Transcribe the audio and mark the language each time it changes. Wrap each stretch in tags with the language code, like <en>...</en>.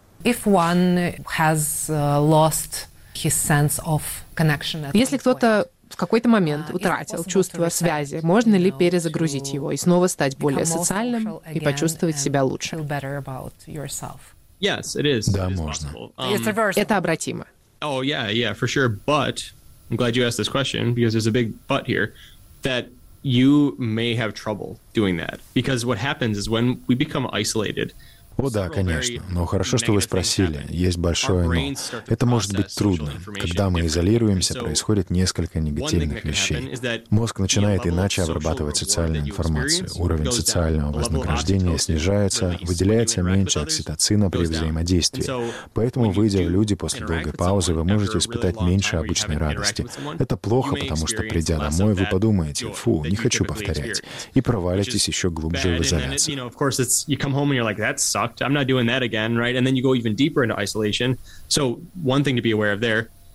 <ru>Если кто-то в какой-то момент утратил чувство связи, можно ли перезагрузить его и снова стать более социальным и почувствовать себя лучше? Да, можно. Это обратимо.</ru> <en>But I'm glad you asked this question, because there's a big but here, that you may have trouble doing that. Because what happens is when we become isolated.</en> <ru>О, да, конечно. Но хорошо, что вы спросили. Есть большое «но». Это может быть трудно. Когда мы изолируемся, происходит несколько негативных вещей. Мозг начинает иначе обрабатывать социальную информацию. Уровень социального вознаграждения снижается, выделяется меньше окситоцина при взаимодействии. Поэтому, выйдя в люди после долгой паузы, вы можете испытать меньше обычной радости. Это плохо, потому что, придя домой, вы подумаете: «Фу, не хочу повторять», и провалитесь еще глубже в изоляцию.</ru> <en>I'm not doing that again, right? And then you go even deeper into isolation. So one thing to be aware of there.</en>